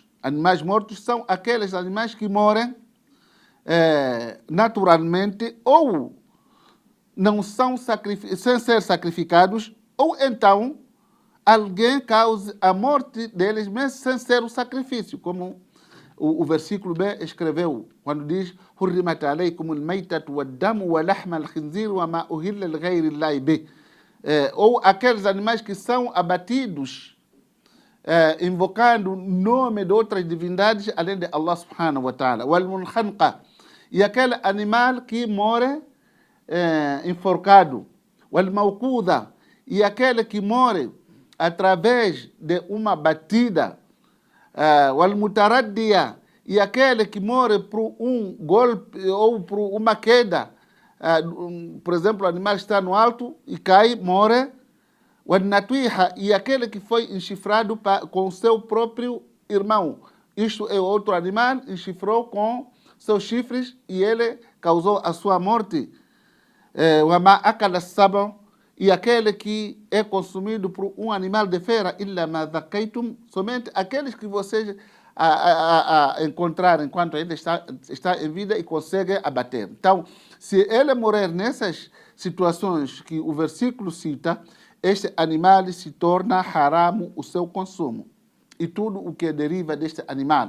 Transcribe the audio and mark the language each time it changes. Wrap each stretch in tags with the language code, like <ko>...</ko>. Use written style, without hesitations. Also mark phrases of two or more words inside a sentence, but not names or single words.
<pt>Animais mortos são aqueles animais que morrem naturalmente, ou não são sem ser sacrificados, ou então alguém cause a morte deles mesmo sem ser o sacrifício, como o versículo B escreveu, quando diz:</pt> <ar>حرمت عليكم الميتة والدم ولحم الخنزير وما أهل لغير الله به.</ar> <pt>Ou aqueles animais que são abatidos invocando o nome de outras divindades além de Allah</pt> <ar>سبحانه وتعالى. والمنخنقة,</ar> <pt>e aquele animal que morre enforcado. والموقوذة, e aquele que morre através de uma batida. والمتردية, e aquele que morre por um golpe ou por uma queda. Por exemplo, o animal está no alto e cai, morre. والنطيحة, e aquele que foi enchifrado com seu próprio irmão. Isto é, outro animal enchifrou com seus chifres e ele causou a sua morte.</pt> <ar>وما أكل السبع,</ar> <pt>e aquele que é consumido por um animal de feira,</pt> <ar>إلا ما ذكيتم,</ar> <pt>somente aqueles que vocês encontrar enquanto ainda está em vida e consegue abater. Então, se ele morrer nessas situações que o versículo cita, este animal se torna haram o seu consumo e tudo o que deriva deste animal.</pt>